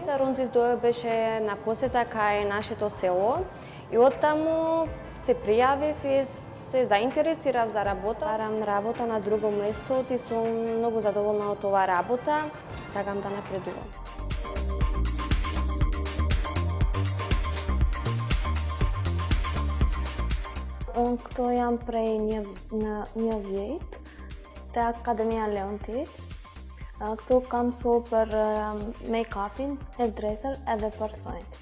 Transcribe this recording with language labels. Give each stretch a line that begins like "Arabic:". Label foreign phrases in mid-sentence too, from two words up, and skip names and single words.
Macedonian: Рунтис беше на посета кај нашето село и оттаму се пријавив и се заинтересирав за работа. Барам работа на друго место и сум многу задоволна од оваа работа. Сакам да напредувам.
Albanian: Këto jam prej një vjet, te Akademia Leontić. Këtu kam mësu për make-upin, hairdresser edhe për thonjt.